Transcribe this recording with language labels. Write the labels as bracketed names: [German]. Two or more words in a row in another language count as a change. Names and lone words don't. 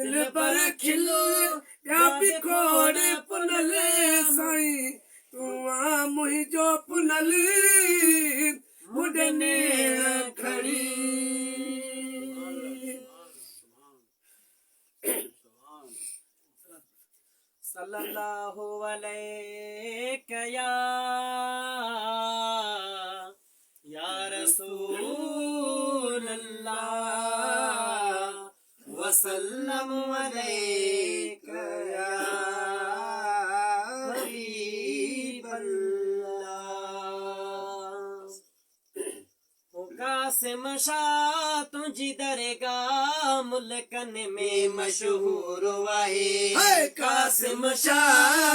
[Sindhi] पर खिल या बिखोड़ पुनल साईं तू आ मुंहिंजो पुनल मुडने खड़ी [Arabic] صلى الله عليه يا رسول الله وسلم عليك يا حبيب الله. [Sindhi] कासिम शाह तुझी दरगाह मुल्कन में मशहूर वाहे कासिम शाह